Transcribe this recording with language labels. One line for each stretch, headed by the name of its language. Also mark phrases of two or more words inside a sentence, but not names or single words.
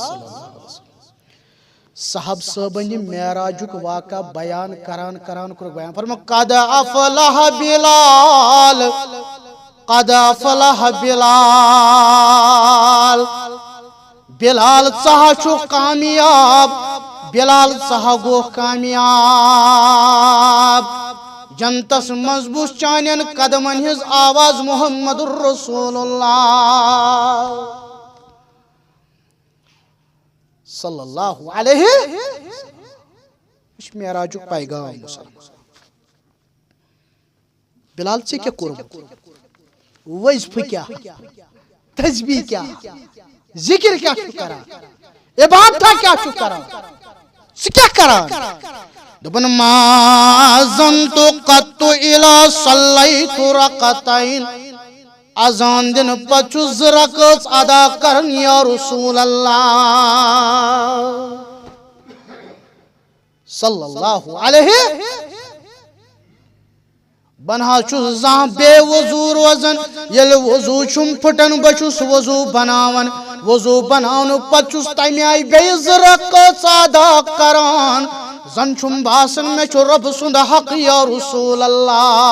Kashmiri: صاحب صٲبن یہِ معراجُک واقعہ بیان کران کوٚرُکھ بیان فرمووُکھ
Arabic: قد افلح
Kashmiri: بلال بلال ژٕ ہا چھُکھ کامیاب بلال ژٕ ہا گوٚوکھ کامیاب جنتس منٛز بوٗز چانٮ۪ن قدمن ہٕنٛز آواز
Arabic: محمد رسول اللہ صلی اللہ علیہ
Kashmiri: یہ چھُ معراجُک پیغام بلال ژےٚ کیٛاہ کوٚرمُت وظیفہٕ کیٛاہ تسبیح کیٛاہ ذکر کیٛاہ چھُ کران عبادتہ کیٛاہ چھُ کران ژٕ کیٛاہ کران دوٚپُن
Arabic: ما زنتُ قطُّ الا صلیت رکعتین
Kashmiri: اذان دِنہٕ پتہٕ چھُس 2 رکٲژ ادا کران
Arabic: یا رسول اللہ صلی اللہ علیہ
Kashmiri: بنہا چھُس زانٛہہ بے وضوٗ روزان ییٚلہِ وضوٗ چھُم پھٕٹان بہٕ چھُس وضوٗ بناوان وضوٗ بناونہٕ پتہٕ چھُس تمہِ آیہِ بیٚیہِ 2 رکٲژ ادا کران زن چھُم باسان مےٚ چھُ رۄب سُنٛد حق
Arabic: یا رسول اللہ